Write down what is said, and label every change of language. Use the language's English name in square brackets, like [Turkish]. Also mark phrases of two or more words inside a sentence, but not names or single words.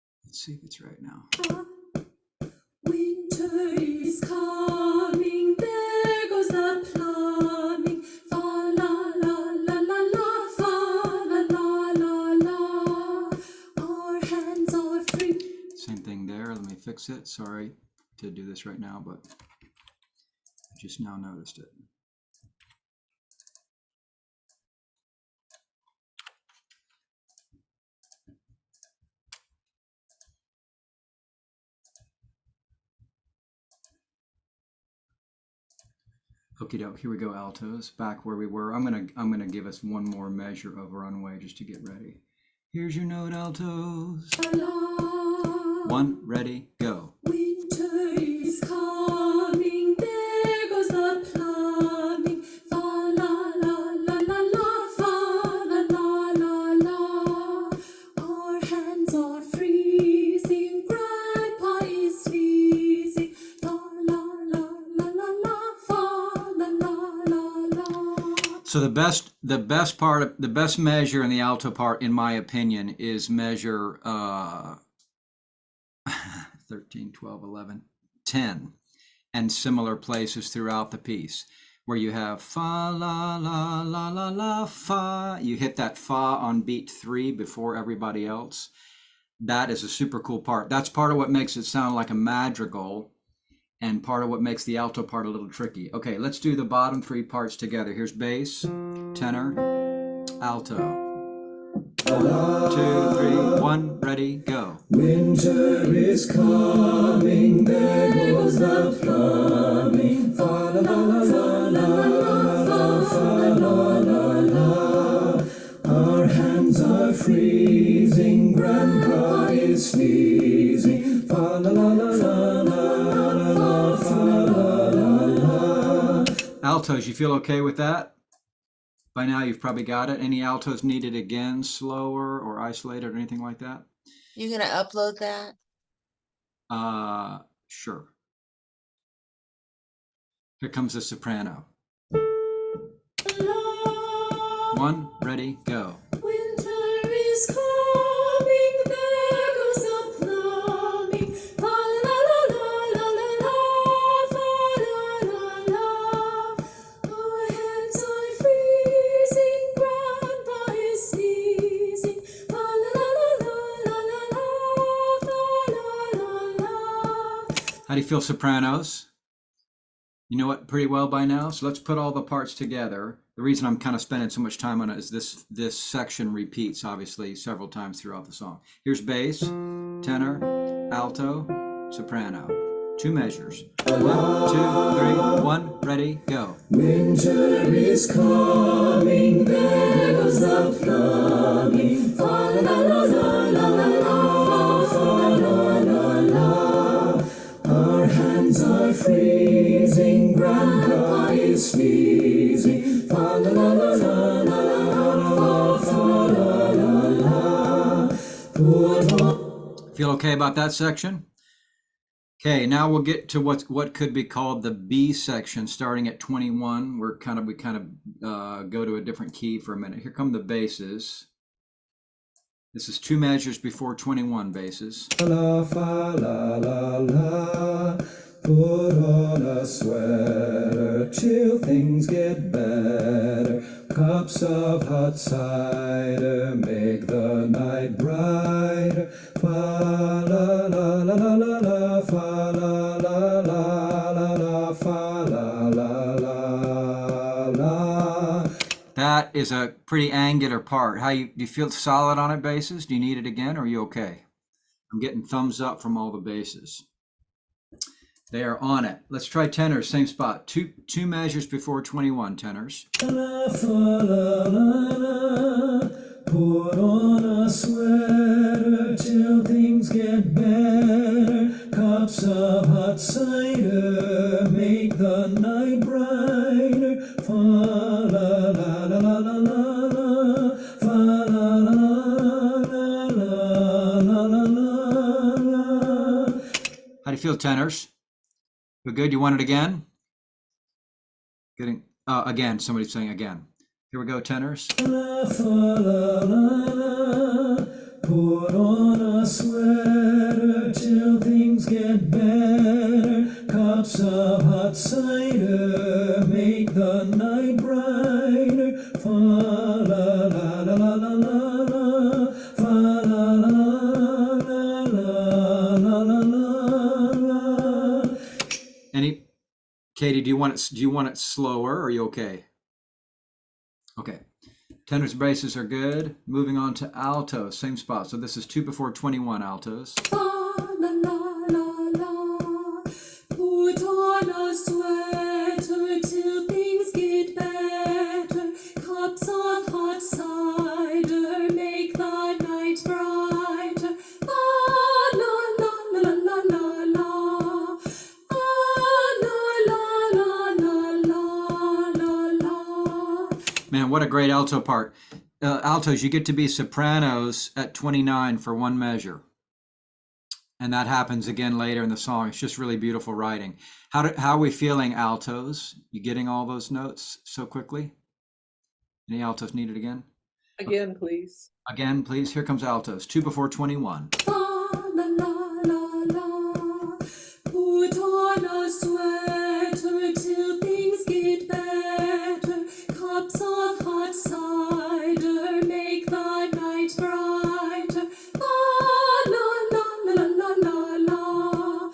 [English] Let's see if it's right now. Winter is coming, there goes the plumbing. Fa la la la la la, fa la la la la. Our hands are free. Same thing there. Let me fix it. Sorry to do this right now, but I just now noticed it. Okie doke, here we go, altos, back where we were. I'm gonna give us one more measure of runway just to get ready. Here's your note, altos. One, ready, go. Winter is coming, there goes the plumbing. Fa la la la la la, fa la la la la. Our hands are freezing, Grandpa is sneezing. La la la la la la, fa la la la la. So the best measure in the alto part, in my opinion, is measure 13, 12, 11, 10, and similar places throughout the piece where you have fa la la la la la fa. You hit that fa on beat 3 before everybody else. That is a super cool part. That's part of what makes it sound like a madrigal and part of what makes the alto part a little tricky. Okay, let's do the bottom 3 parts together. Here's bass, tenor, alto. 1, 2, 3, 1, ready, go. Winter is coming, there goes the plumbing. Fa la la la la la la, fa la la la. Our hands are freezing, Grandpa is sneezing. Fa la la la la la la, fa la la la. Altos, you feel okay with that? By now you've probably got it. Any altos needed again, slower or isolated or anything like that? You gonna upload that? Sure. Here comes the soprano. 1, ready, go. Winter is coming, there goes the plumbing. Fa la la la la la la, fa la la la. Our hands are freezing, Grandpa is sneezing. Fa la la la la la la, fa la la la. How do you feel, sopranos? You know it pretty well by now, so let's put all the parts together. The reason I'm kind of spending so much time on it is this section repeats, obviously, several times throughout the song. Here's bass, tenor, alto, soprano. 2 measures. 1, 2, 3, 1, ready, go. Winter is coming, there goes the plumbing. Fa la la la la la la, fa la la la. Our hands are freezing, Grandpa is sneezing. Fa la la la la la la, fa la la la. Put on. Feel okay about that section? Okay, now we'll get to what could be called the B section, starting at 21. We kind of go to a different key for a minute. Here come the basses. This is 2 measures before 21 basses. La fa la la la. Put on a sweater till things get better. Cups of hot cider make the night brighter. Fa la la la la la la, fa la la la la la, fa la la la la. That is a pretty angular part. Do you feel solid on it, basses? Do you need it again, or are you okay? I'm getting thumbs up from all the basses. They are on it. Let's try tenors, same spot. Two measures before 21, tenors. La fa la la la. Put on a sweater till things get better. Cups of hot cider make the night brighter. Fa la la la la la la la. Fa la la la la la la la la. How do you feel, tenors? Feel good? You want it again? Again, somebody's saying again. Here we go, tenors. La fa la la la. Put on a sweater till things get better. Cups of hot cider make the night brighter. Fa la la la la la la la. Fa la la la la la la la la. Katie, do you want it slower? Or are you okay? Okay. Tenors, basses are good. Moving on to altos, same spot. So this is 2/4/21 altos. La la la la la. Put on a sweater till things get better. Cups of hot cider make the night brighter. La la la la la la la. La la la la la la. Man, what a great alto part. Altos, you get to be sopranos at 29 for one measure. And that happens again later in the song. It's just really beautiful writing. How are we feeling, altos? You getting all those notes so quickly? Any altos needed again? Again, please. Again, please. Here comes altos. 2/4/21. La la la la la. Put on a sweater till things get better. Cups of hot cider make the night brighter. La la la la la la la.